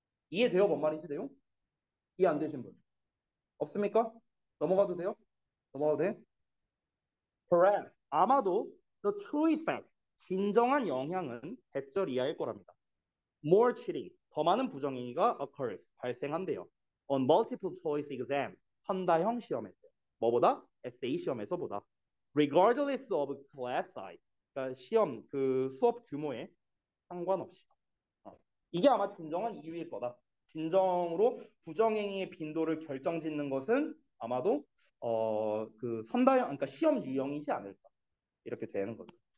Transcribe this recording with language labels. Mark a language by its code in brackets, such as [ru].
[ko] 이해돼요? 뭔 말인지 돼요? 이해 안 되신 분? 없습니까? 넘어가도 돼요? 넘어가도 돼? [en] Perhaps. [ko] 아마도 [en] the true effect, [ko] 진정한 영향은 대절 이하일 거랍니다. [en] More cheating, [ko] 더 많은 부정행위가 [en] occurs, [ko] 발생한대요. [en] On multiple choice exam, [ko] 현다형 시험에서. 뭐보다? 에세이 시험에서보다. [en] Regardless of class size, [ko] 그러니까 시험 그 수업 규모에 상관없이. 어. 이게 아마 진정한 이유일 거다. 진정으로 부정행위의 빈도를 결정짓는 것은 아마도 그 선다형, 그러니까 시험 유형이지 않을까 이렇게 되는 거죠.